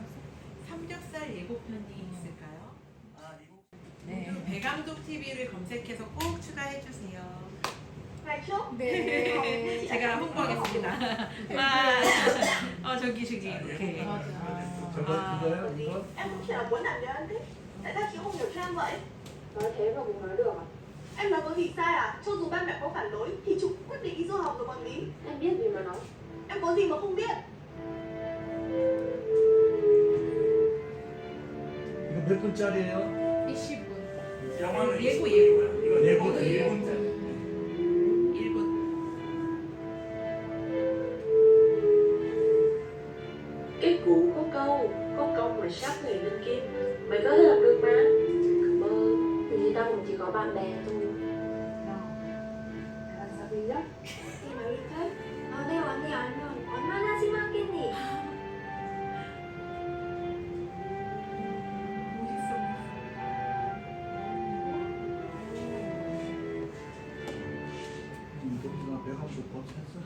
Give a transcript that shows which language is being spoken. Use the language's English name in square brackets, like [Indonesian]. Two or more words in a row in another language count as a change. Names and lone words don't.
[Korean] 삼겹살 예고편이 있을까요? 이거 네. 배감독 TV를 검색해서 꼭 추가해 주세요. 네. 제가 홍보하겠습니다. 저기 이렇게. 저거 그거요? 이거? [Vietnamese] Em cũng chỉ là muốn làm cho anh thích. Tại sao chị không hiểu cho em vậy? Nói thế mà cũng nói được à? Em nói có gì sai à? Cho dù ba mẹ có phản đối thì chúng quyết định đi du học rồi còn gì. Em biết gì mà nói. Em có gì mà không biết? [Korean] 이거 몇 분짜리예요? 20분. 영화는 예고. 이거 예고다. 예고. 예고인데. 1분. [Vietnamese] Cái cụ có câu, có công mà sát người lên kim. Mày có thể làm được mà. Cảm ơn. Thì tao cũng chỉ có bạn bè thôi. [Korean] 알았어, 이 말일까? 내 언니 알면 얼마나 심하겠니? 이거 배가 좀 샀어?